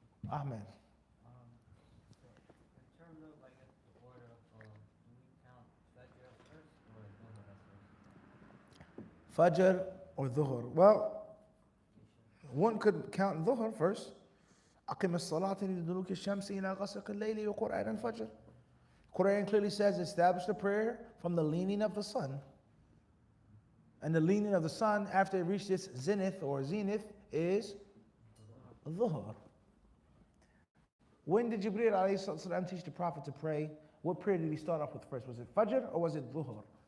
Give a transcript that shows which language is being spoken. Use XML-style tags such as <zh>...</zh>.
<en>Ahmed. In terms of like the order of, do we count Fajr first or Dhuhr first? Fajr or Dhuhr? Well, one could count Dhuhr first.</en> <ar>أقم الصلاة لدلوك الشمس إلى غسق الليل وقرآن الفجر.</ar> <en>Quran clearly says establish the prayer from the leaning of the sun. And the leaning of the sun after it reached its zenith is Dhuhr. When did Jibreel alayhi salam teach the Prophet to pray? What prayer did he start off with first? Was it Fajr or was it Dhuhr?</en>